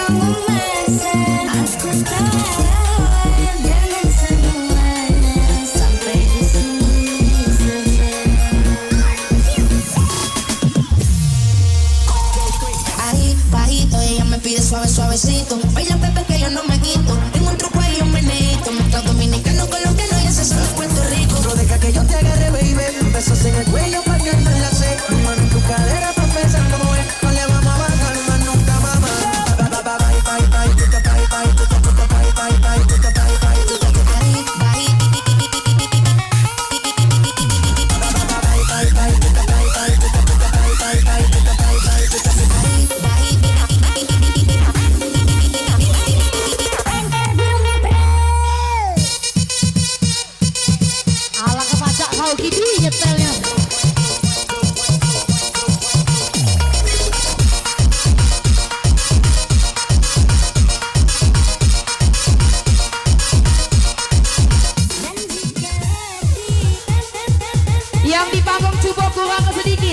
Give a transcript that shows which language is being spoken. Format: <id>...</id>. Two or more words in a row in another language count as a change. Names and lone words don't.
<id>masa aku kalah dengan semuanya sampai di sini saja.</id> <es>Ahí, bajito, ella me pide suave, suavecito. Baila bebé que yo no me quito. Tengo un truco y un meneito. Mezclado dominicano, colombiano y ese son de Puerto Rico. Pero deja que yo te agarre, baby. Besos en el cuello pa' que no la sé. Mi mano en tu cadera pa' empezar a mover. No le vamos a bajar más nunca, mamá.</es> <en>Bye, bye, bye, tuta, bye, bye, tuta, tuta, bye, bye, bye, tuta, bye, bye, tuta, tuta.</en> <es>Ahí, bye.</es> <en>Bye, bye, bye, tuta, bye, bye, tuta, tuta, bye, bye, bye, tuta, bye, bye, tuta, tuta.</en> <es>Ahí, bye.</es> <id>Ala kepacak kau gini nyetelnya. Yang di panggung coba kurang sedikit.</id>